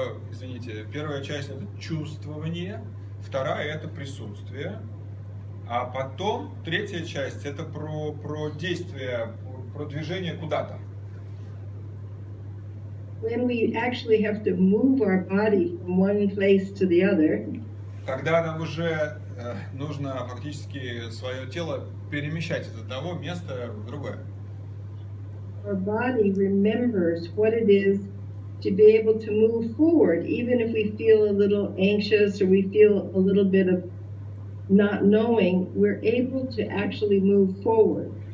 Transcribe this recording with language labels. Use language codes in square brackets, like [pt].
[ru] Извините, первая часть это чувствование, вторая это присутствие, а потом третья часть это про действие, про движение куда-то. [en] When we actually have to move our body from one place to the other, [ru] Когда нам уже нужно фактически свое тело перемещать из одного места в другое. [en] our body remembers what it is to be able to move forward, even if we feel a little anxious or we feel a little bit of not knowing, we're able to actually move forward.